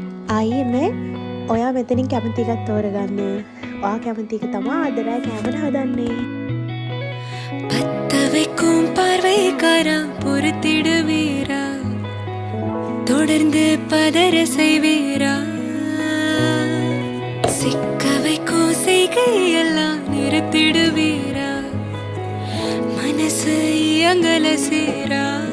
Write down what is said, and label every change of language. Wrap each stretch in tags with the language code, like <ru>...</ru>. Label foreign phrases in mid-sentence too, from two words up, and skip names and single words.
<si>අයිනේ ඔයා මෙතනින් කැමති එකක් තෝරගන්න. ඔයා කැමති එක තමයි අද රෑ කැමර හදන්නේ.</si> <ta>பத்த வைக்கும் பார்வைக்காரா பொறுத்திடுவீரா தொடர்ந்து பதற செய்வீரா சிக்க வைக்கும் செய்கையெல்லாம் நிறுத்திடுவீரா மனசு இயங்கல சேரா</ta>